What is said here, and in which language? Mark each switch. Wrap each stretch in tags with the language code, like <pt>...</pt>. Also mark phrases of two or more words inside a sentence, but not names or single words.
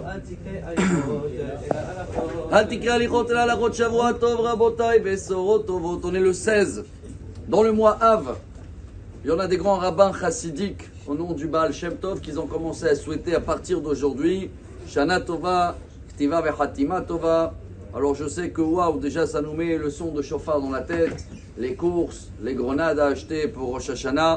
<he>אל תקרא הליכות אלא הלכות שבוע טוב רבותיי בשורות טובות.</he> <fr>On est le 16 dans le mois Av. Il y en a des grands rabbins chassidiques au nom du Baal Shem Tov qui ont commencé à souhaiter à partir d'aujourd'hui</fr> <he>שנה טובה, כתיבה וחתימה טובה.</he> <fr>Alors je sais que waouh, déjà ça nous met le son de chauffard dans la tête, les courses, les grenades à acheter pour Rosh Hashanah.</fr>